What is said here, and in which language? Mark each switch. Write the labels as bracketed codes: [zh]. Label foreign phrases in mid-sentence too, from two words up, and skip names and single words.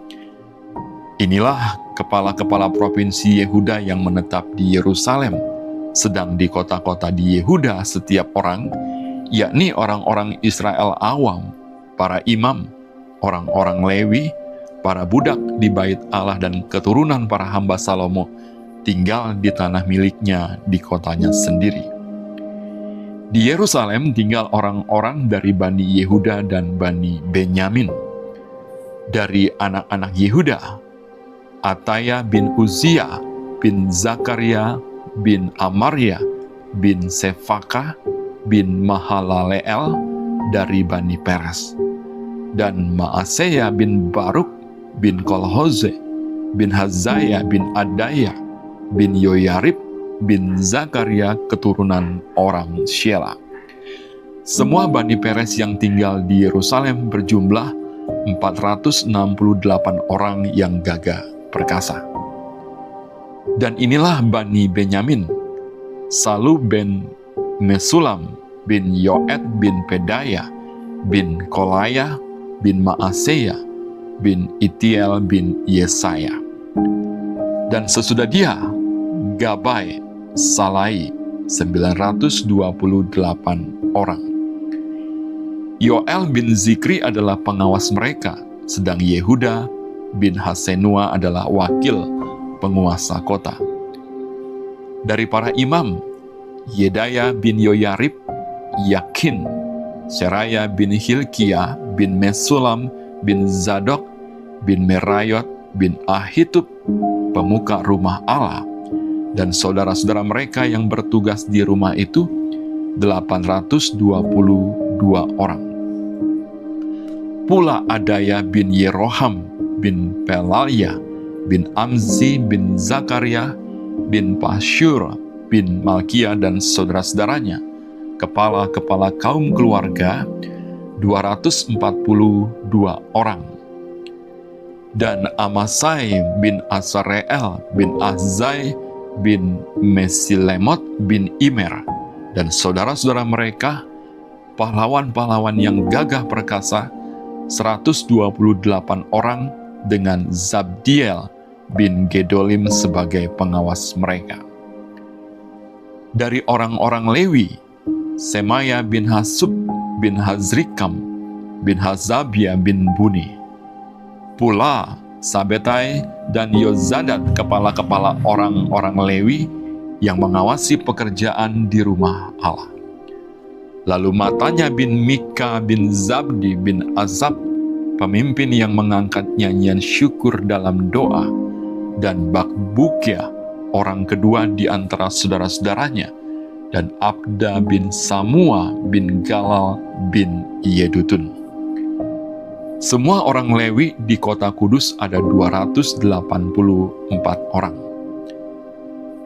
[id] Inilah kepala-kepala provinsi Yehuda yang menetap di Yerusalem, sedang di kota-kota di Yehuda setiap orang, yakni orang-orang Israel awam, para imam, orang-orang Lewi, para budak di bait Allah, dan keturunan para hamba Salomo, tinggal di tanah miliknya di kotanya sendiri. Di Yerusalem tinggal orang-orang dari Bani Yehuda dan Bani Benyamin. Dari anak-anak Yehuda, Ataya bin Uzia, bin Zakaria, bin Amaria, bin Sefaka, bin Mahalaleel dari Bani Peres, dan Maaseya bin Baruk, bin Kolhoze, bin Hazaya, bin Adaya, bin Yoyarib, bin Zakaria, keturunan orang Shelah. Semua Bani Peres yang tinggal di Yerusalem berjumlah 468 orang yang gagah perkasa. Dan inilah Bani Benyamin: Salu bin Mesulam, bin Yoed, bin Pedaya, bin Kolaya, bin Maaseya, bin Itiel, bin Yesaya. Dan sesudah dia, Gabai, Salai, 928 orang. Yoel bin Zikri adalah pengawas mereka, sedang Yehuda bin Hasenua adalah wakil penguasa kota. Dari para imam, Yedaya bin Yoyarib, Yakin, Seraya bin Hilkiah, bin Mesulam, bin Zadok, bin Merayot, bin Ahitub, pemuka rumah Allah, dan saudara-saudara mereka yang bertugas di rumah itu, 822 orang. Pula Adaya bin Yeroham, bin Pelalya, bin Amzi, bin Zakaria, bin Pashur, bin Malkia, dan saudara-saudaranya, kepala-kepala kaum keluarga, 242 orang. Dan Amasai bin Asareel, bin Azai, bin Mesilemot, bin Imer, dan saudara-saudara mereka, pahlawan-pahlawan yang gagah perkasa, 128 orang, dengan Zabdiel bin Gedolim sebagai pengawas mereka. Dari orang-orang Lewi, Semaya bin Hasub, bin Hazrikam, bin Hazabia, bin Buni. Pula Sabetai dan Yozadat, kepala-kepala orang-orang Lewi yang mengawasi pekerjaan di rumah Allah. Lalu Matanya bin Mika bin Zabdi bin Azab, pemimpin yang mengangkat nyanyian syukur dalam doa, dan Bakbukia, orang kedua di antara saudara-saudaranya, dan Abda bin Samua bin Galal bin Yedutun. Semua orang Lewi di kota kudus ada 284 orang.